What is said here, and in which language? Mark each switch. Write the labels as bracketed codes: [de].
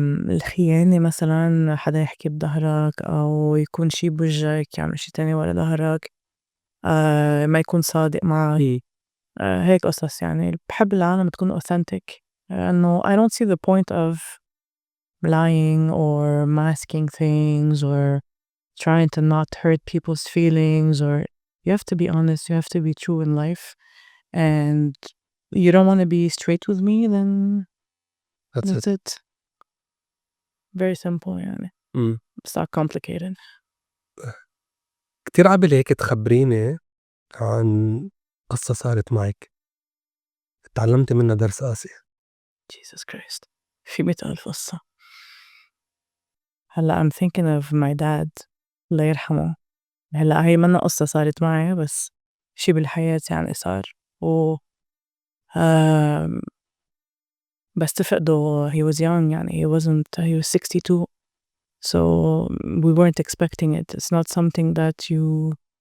[ar] الخيانة مثلًا حدا يحكي بضهرك أو يكون شي بوجّك يعمل شي تاني ورا ضهرك، ما يكون صادق معك. إمم. هيك قصص يعني باحب العالم تكون [en] authentic إنه I don't see the point of lying or masking things or trying to not hurt people's feelings or you have to be honest, you have to be true in life and you don't wanna be straight with me then That's it. that's it. Very simple يعني. Um. It's not complicated. [ar] كتير عابالي هيك تخبّريني عن قصّة صارت معِك، اتعلّمتِ منّا درس قاسي. [en] Jesus Christ. [ar] في 100,000 قصة. [en] هلأ I'm thinking of my dad [ar] الله يرحمه. هلأ هي مَنّا قصة صارت معي بس شي بالحياة يعني صار و آمم بس تفقده [en] he was young يعني he was 62 so we weren't expecting it. It's not something that you